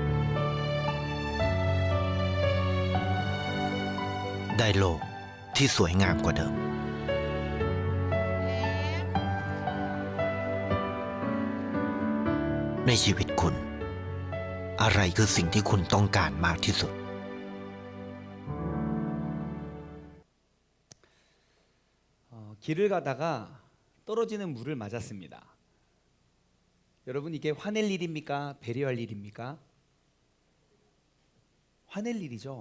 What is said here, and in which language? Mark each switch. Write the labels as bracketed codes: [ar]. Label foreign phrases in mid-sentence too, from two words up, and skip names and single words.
[th] ได้โลกที่สวยงามกว่าเดิม ในชีวิตคุณ อะไรคือสิ่งที่คุณต้องการมากที่สุด [ko] 길을 가다가 떨어지는 물을 맞았습니다. 여러분, 이게 화낼 일입니까? 배려할 일입니까? 화낼 일이죠.